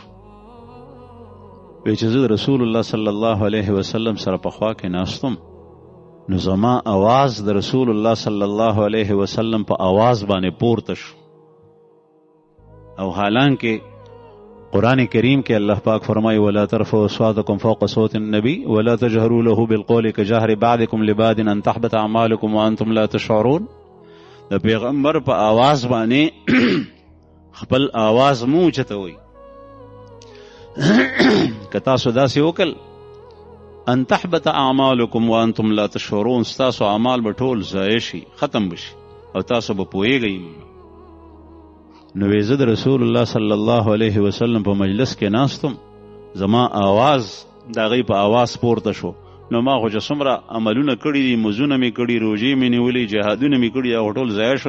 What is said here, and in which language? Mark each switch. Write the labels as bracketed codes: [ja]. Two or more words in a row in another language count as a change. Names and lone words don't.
[ps] وی چې زه د رسول الله [ar] صلی الله علیه وسلم [ps] سره په خوا کې ناستم نو زما آواز د رسول الله صلی الله علیه وسلم په آواز باندې پورته شو. او حالانکه قرآن کریم کې الله پاک فرمایي [ar] ولا ترفعوا اصواتکم فوق صوت النبي ولا تجهروا له بالقول كجهر بعضكم لبعض ان تحبط اعمالكم وانتم لا تشعرون. [ps] د پیغمبر په آواز باندې خپل آواز مو چتوي. که تاسو داسې وکړل [ar] ان تحبط اعمالکم وانتم لا تشعرون، [ps] ستاسو اعمال به ټول ضایع شي، ختم بشي او تاسو به پوهیږئ. نو زه د رسول الله [ar] صلی الله علیه وسلم [ps] په مجلس کې ناستم، زما آواز د هغې په آواز پورته شو. نو ما خو چې څومره عملونه کړي دي، مزونه مې کړي، روژې مې نیولي، جهادونه مې کړي، هغه ټول ضایع شول.